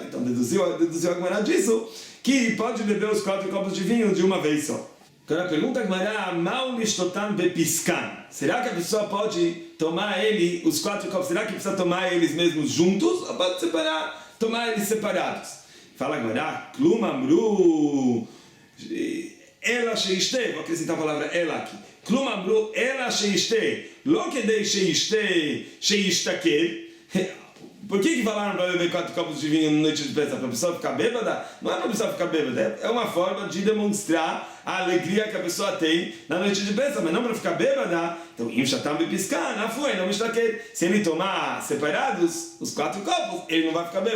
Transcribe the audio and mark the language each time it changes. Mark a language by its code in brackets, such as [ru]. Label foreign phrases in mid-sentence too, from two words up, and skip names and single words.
[pt] Então deduziu a Gemara disso, que pode beber os 4 copos de vinho de uma vez só. Agora a pergunta Gemara, [arc] מהו ששתאן בפסקן. [pt] Será que a pessoa pode tomar os 4 copos? Será que precisa tomar eles mesmos juntos? Ou pode tomar eles separados? Fala Gemara, [he] כלום אמרו אלא שישתה. [pt] Vou acrescentar a palavra ela aqui. [he] כלום אמרו אלא שישתה. לא כדי שישתכר. [pt] Por que falaram para beber 4 copos de vinho na noite de Pesach? Para a pessoa ficar bêbada? Não é para a pessoa ficar bêbada, é uma forma de demonstrar a alegria que a pessoa tem na noite de Pesach, mas não para ficar bêbada. Então, se ele tomar separados os 4 copos, ele não vai ficar bêbado.